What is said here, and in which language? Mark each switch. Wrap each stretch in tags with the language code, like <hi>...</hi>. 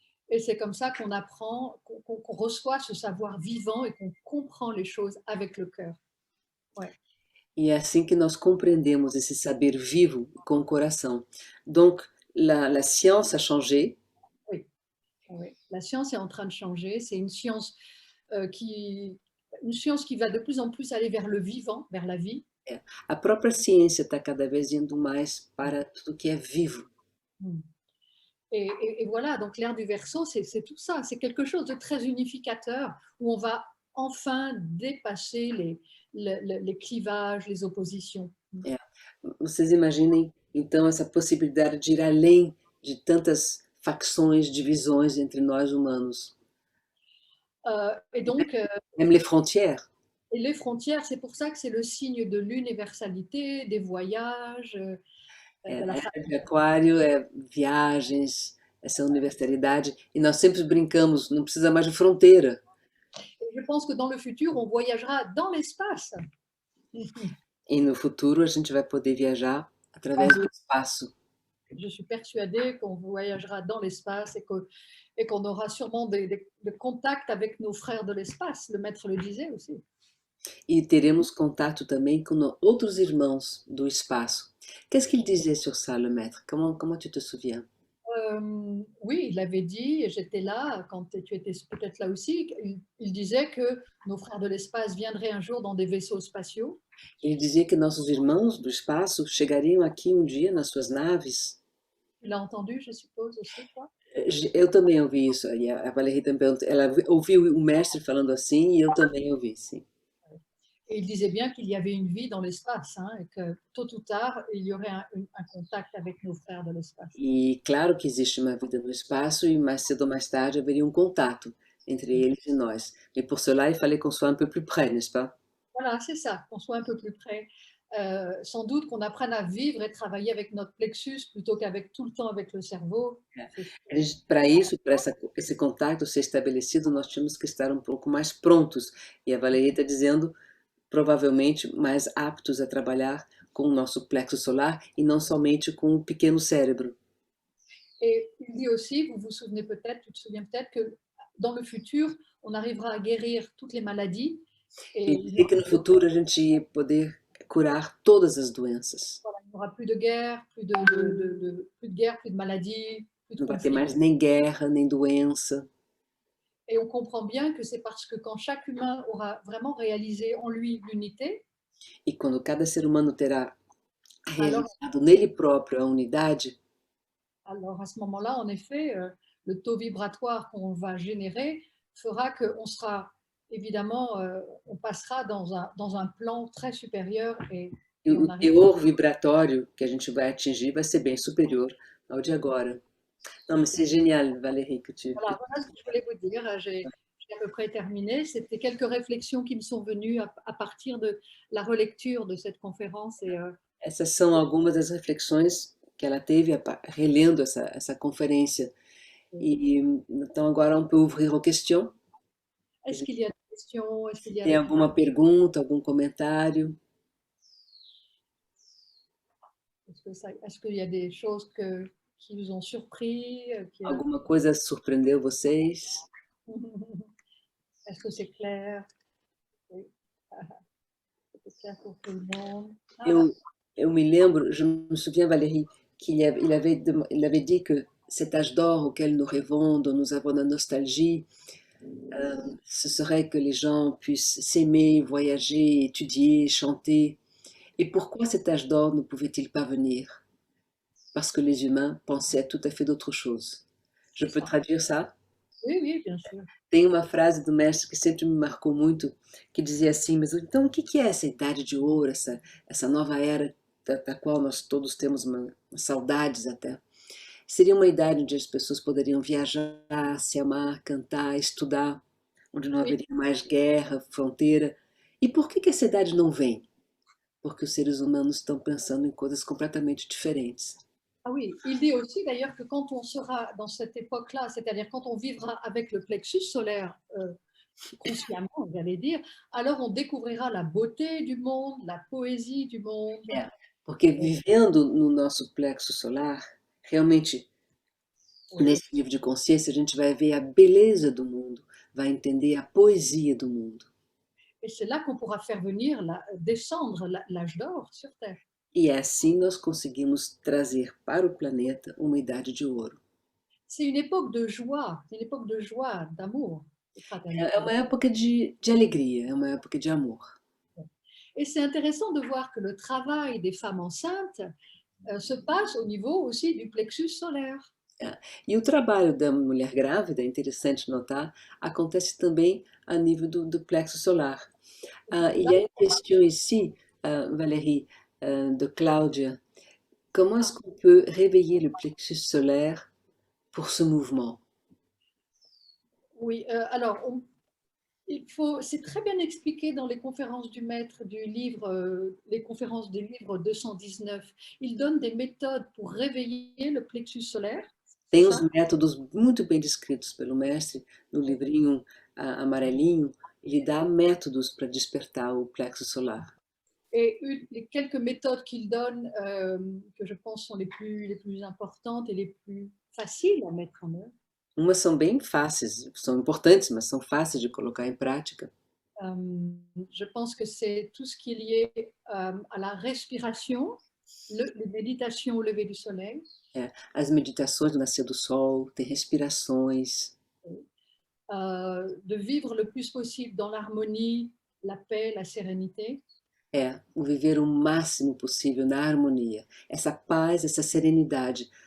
<fr>Et c'est comme ça qu'on apprend, qu'on reçoit ce savoir vivant et qu'on comprend les choses avec le cœur. Ouais.</fr> <pt>E é assim que nós compreendemos esse saber vivo com o coração.</pt> <fr>Donc, la science a changé. Oui. Oui. La science est en train de changer. C'est une science qui va de plus en plus aller vers le vivant, vers la vie.</fr> <pt>A própria ciência está cada vez indo mais para tudo que é vivo.</pt> <fr>Et voilà, donc l'ère du Verseau, c'est tout ça. C'est quelque chose de très unificateur où on va enfin dépasser les clivages, les oppositions.</fr> <pt>Vocês imaginem, então, essa possibilidade de ir além de tantas facções, divisões entre nós humanos.</pt> <fr>Et donc, même les frontières. Et les frontières, c'est pour ça que c'est le signe de l'universalité, des voyages.</fr> <pt>A era de Aquário é viagens, essa universalidade, e nós sempre brincamos, não precisa mais de fronteira.</pt> <fr>Je pense que dans le futur, on voyagera dans l'espace.</fr> <pt>E no futuro a gente vai poder viajar através do espaço.</pt> <fr>Je suis persuadée qu'on voyagera dans l'espace et qu'on aura sûrement des contacts avec nos frères de l'espace. Le maître le disait aussi.</fr> <pt>E teremos contato também com outros irmãos do espaço.</pt> <fr>Qu'est-ce qu'il disait sur ça, le maître? Comment tu te souviens? Oui, il avait dit, et j'étais là quand tu étais peut-être là aussi, il disait que nos frères de l'espace viendraient un jour dans des vaisseaux spatiaux.</fr> <pt>Ele dizia que nossos irmãos do espaço chegariam aqui um dia nas suas naves.</pt> <fr>Tu l'as entendu, je suppose, aussi, toi?</fr> <pt>Eu também ouvi isso, e a Valérie também, ela ouviu o mestre falando assim, e eu também ouvi, sim.</pt> <fr>Et il disait bien qu'il y avait une vie dans l'espace, hein, et que tôt ou tard, il y aurait un contact avec nos frères de l'espace.</fr> <pt>E claro que existe uma vida no espaço, e mais cedo ou mais tarde haveria um contato entre eles e nós.</pt> <fr>Et pour cela, il fallait qu'on soit un peu plus près, n'est-ce pas? Voilà, c'est ça, qu'on soit un peu plus près. sans doute qu'on apprenne à vivre et travailler avec notre plexus plutôt qu'avec tout le temps avec le cerveau.</fr> <pt>Para isso, para esse contato ser estabelecido, nós tínhamos que estar um pouco mais prontos. E a Valeria está dizendo, provavelmente, mais aptos a trabalhar com o nosso plexo solar e não somente com o pequeno cérebro.</pt> <fr>Et il dit aussi, vous vous souvenez peut-être, tu te souviens peut-être que dans le futur, on arrivera à guérir toutes les maladies.</fr> <pt>E dizer que no futuro a gente ia poder curar todas as doenças.</pt> <fr>Voilà, il n'y aura plus de guerre, plus de guerre, plus de maladies, plus de</fr> <pt>Não vai ter</pt> <fr>conflits.</fr> <pt>mais nem guerra, nem doença.</pt> <fr>Et on comprend bien que c'est parce que quand chaque humain aura vraiment réalisé en lui l'unité,</fr> <pt>E quando cada ser humano terá</pt> <fr>alors,</fr> <pt>realizado nele próprio a unidade,</pt> <fr>alors à ce moment-là, en effet, le taux vibratoire qu'on va générer fera qu'on sera, évidemment, on passera dans un plan très supérieur et</fr> <pt>e</pt> <fr>on</fr> <pt>o</pt> <fr>arrive.</fr> <pt>teor vibratório que a gente vai atingir vai ser bem superior ao de agora.</pt> <fr>Non, mais c'est génial, Valérie, que tu... Voilà, voilà ce que je voulais vous dire. J'ai à peu près terminé. C'était quelques réflexions qui me sont venues à partir de la relecture de cette conférence. Et,</fr> <pt>Essas são algumas das reflexões que ela teve relendo essa conferência. E então agora</pt> <fr>on peut ouvrir aux questions. est-ce qu'il y a des questions? Est-ce qu'il y a</fr> <pt>Tem alguma pergunta, algum comentário?</pt> <fr>est-ce qu'il y a des choses qui vous ont surpris?</fr> <pt>Alguma coisa surpreendeu vocês?</pt> <fr>Est-ce que c'est clair? Oui. C'est clair pour tout le monde.</fr> <pt>Eu me lembro,</pt> <fr>je me souviens, Valérie, qu'il avait dit que cet âge d'or auquel nous rêvons, dont nous avons la nostalgie, ce serait que les gens puissent s'aimer, voyager, étudier, chanter. Et pourquoi cet âge d'or ne pouvait-il pas venir? Parce que les humains pensaient à tout à fait d'autre chose. Je peux traduire ça? Oui, oui, bien sûr.</fr> <pt>Tem uma frase do mestre que sempre me marcou muito, que dizia assim, mas então o que é essa idade de ouro, essa nova era da qual nós todos temos saudades até? Seria uma idade onde as pessoas poderiam viajar, se amar, cantar, estudar, onde não haveria mais guerra, fronteira. E por que essa idade não vem? Porque os seres humanos estão pensando em coisas completamente diferentes.</pt> <fr>Ah oui, il dit aussi d'ailleurs que quand on sera dans cette époque-là, c'est-à-dire quand on vivra avec le plexus solaire consciemment, j'allais dire, alors on découvrira la beauté du monde, la poésie du monde.</fr> <pt>Porque vivendo no nosso plexo solar, realmente, nesse nível de consciência, a gente vai ver a beleza do mundo, vai entender a poesia do mundo.</pt> <fr>Et c'est là qu'on pourra faire venir, descendre l'âge d'or sur Terre.</fr> <pt>E assim nós conseguimos trazer para o planeta uma idade de ouro.</pt> <fr>C'est une époque de joie, d'amour.</fr> <pt>É uma época de alegria, é uma época de amor.</pt> <fr>Et c'est intéressant de voir que le travail des femmes enceintes se passe au niveau aussi du plexus solaire.</fr> <pt>E o trabalho da mulher grávida, é interessante notar, acontece também a nível do plexo solar.</pt> <fr>Il y a une question ici, Valérie, de Claudia. Comment est-ce qu'on peut réveiller le plexus solaire pour ce mouvement? Oui, alors, c'est très bien expliqué dans les conférences du maître du livre, les conférences du livre 219. Il donne des méthodes pour réveiller le plexus solaire.</fr> <pt>Tem os métodos muito bem descritos pelo mestre no livrinho amarelinho. Ele dá métodos para despertar o plexo solar.</pt> <fr>Et les quelques méthodes qu'il donne, que je pense sont les plus importantes et les plus faciles à mettre en œuvre.</fr> <pt>Umas são bem fáceis, são importantes, mas são fáceis de colocar em prática.</pt> <fr>Je pense que c'est tout ce qui est lié à la respiration, les méditations au lever du soleil.</fr> <pt>As meditações do nascer do sol, tem respirações.</pt> <fr>De vivre le plus possible dans l'harmonie, la paix, la sérénité.</fr> <pt>O viver o máximo possível na harmonia. Essa paz, essa serenidade.</pt>